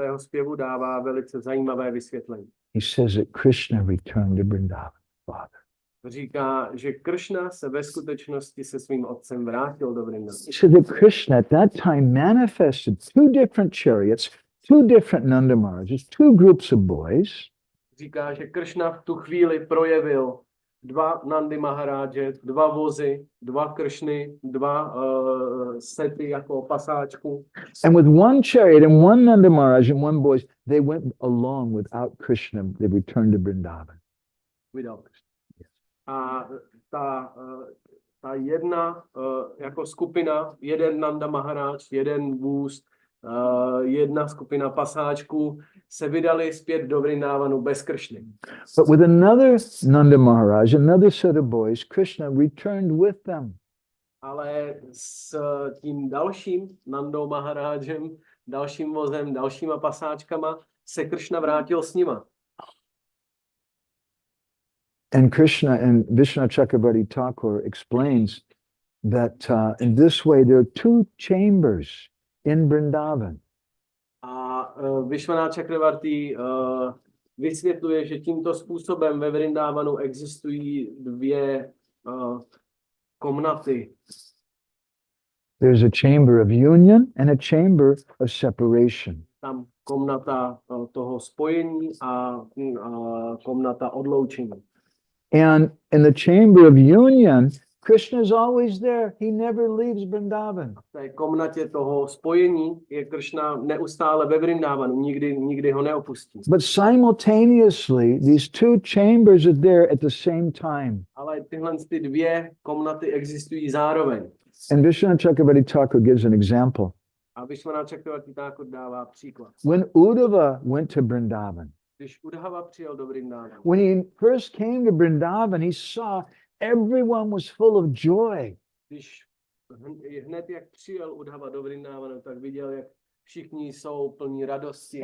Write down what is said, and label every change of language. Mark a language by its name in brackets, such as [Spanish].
[Czech] zpěvu dává velice zajímavé vysvětlení. [English] He says that Krishna returned to Vrindavan, Father. [Czech] Říká, že Krishna se ve skutečnosti se svým otcem vrátil do Vrindavanu. [English] He said that Krishna at that time manifested 2 different chariots, 2 different Nanda Maharajas, 2 groups of boys. [Czech] Říká, že Krishna v tu chvíli projevil 2 Nandy Maharáže, 2 vozy, 2 Kršny, 2 sety jako pasáčku. [English] And with 1 chariot and 1 Nanda Maharaj and 1 boys, they went along without Krishna. They returned to Vrindavan. Without Krishna. Yes. [Czech] A ta jedna jako skupina, 1 Nanda Maharaj, 1 vůz, 1 skupina pasáčků se vydali zpět do Vrindavanu bez Kršny. [English] But with another Nanda Maharaj, another set of boys, Krishna returned with them. [Czech] Ale s tím dalším Nandou Maharájem dalším vozem, dalšíma pasáčkama, se Krishna vrátil s nima. [English] And Krishna and Vishwanath Chakravarti Thakur explains that in this way there are two chambers in Vrindavan. [Czech] A Vishwanath Chakravarti vysvětluje, že tímto způsobem ve Vrindavanu existují dvě komnaty. [English] There's a chamber of union and a chamber of separation. [Czech] Tam komnata toho spojení a komnata odloučení. [English] And in the chamber of union, Krishna is always there. He never leaves Vrindavan. [Czech] V té komnatě toho spojení je Krishna neustále ve Vrindavanu, nikdy ho neopustí. [English] But simultaneously, these two chambers are there at the same time. [Czech] Ale tyhle ty dvě komnaty existují zároveň. [English] And Vishwanath Chakravarti Thakur gives an example. [Czech] A Vishwanath Chakravarti Thakur dává příklad. [English] When Uddhava went to Vrindavan, [Czech] Když 𝗍𝗶 přijel do Vrindavanu, [English] when he first came to Vrindavan, he saw everyone was full of joy. [Czech] když hned jak přijel 𝗍𝗶 do Vrindavanu, tak viděl, jak všichni jsou plní radosti.